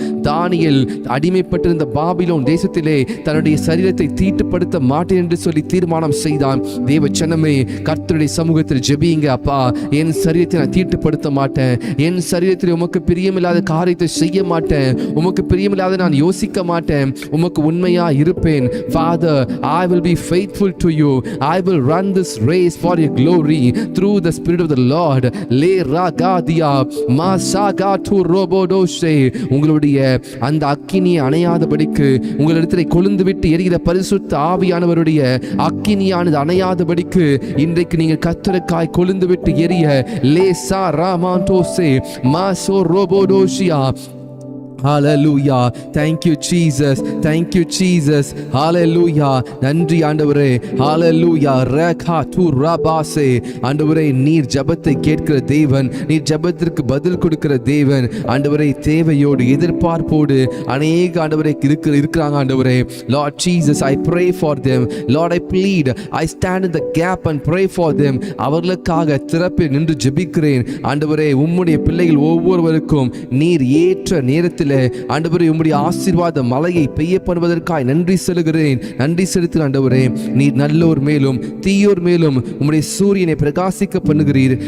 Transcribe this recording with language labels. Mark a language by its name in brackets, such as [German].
[Tamil] தானியேல் அடிமைப்பட்டிருந்த Babylon தேசத்திலே தன்னுடைய சரீரத்தை தீட்டுப்படுத்த மாட்டேன் என்று சொல்லி தீர்மானம் செய்தான். தேவ ஜனமே, கர்த்தருடைய சமூகத்தில் ஜெபியுங்க. அப்பா, என் சரீரத்தை நான் தீட்டுப்படுத்த மாட்டேன். என் சரீரத்தில் உமக்கு பிரியமில்லாத காரியத்தை செய்ய மாட்டேன். உமக்கு பிரியமில்லாத நான் யோசிக்க மாட்டேன். உமக்கு உண்மையா இருப்பேன். [English] Father, I will be faithful to you. I will run this race for your glory through the Spirit of the Lord. Le ragadia masaga tu robodoshe. [Tamil] உங்களுடைய அந்த அக்கினியை அணையாதபடிக்கு, உங்களிடத்திலே கொழுந்து விட்டு எரிகிற பரிசுத்த ஆவியானவருடைய அக்கினியானது அணையாதபடிக்கு இன்றைக்கு நீங்கள் கர்த்தருக்காய் கொழுந்து விட்டு எரிய லேசா ராமாண்டோசே மாசோ ரோபோடோஷியா. [English] Hallelujah. Thank you Jesus. Thank you Jesus. Hallelujah. [Tamil] நன்றி ஆண்டவரே. Hallelujah. ரகா து ரபாசே. ஆண்டவரே, நீர் ஜெபத்தை கேட்கிற தேவன், நீர் ஜெபத்திற்கு பதில் கொடுக்கிற தேவன். ஆண்டவரே, தேவையோடு எதிர்பார்ப்போடு அநேக ஆண்டவரே இருக்கிறாங்க ஆண்டவரே. [English] Lord Jesus, I pray for them. Lord, I plead, I stand in the gap and pray for them. [Tamil] அவர்களுக்காக திறப்பில் நின்று ஜெபிக்கிறேன். ஆண்டவரே, உம்முடைய பிள்ளைகள் ஒவ்வொருவருக்கும் நீர் ஏற்ற நேரத்தில் ஆண்டவரே உம்முடைய ஆசீர்வாத மலையை பெய்ய பண்ணுவதற்காக நன்றி செலுகிறேன். நன்றி செலுத்துகிறேன் ஆண்டவரே. நீர் நல்லோர் மேலும் தீயோர் மேலும் உம்முடைய சூரியனை பிரகாசிக்க பண்ணுகிறீர்.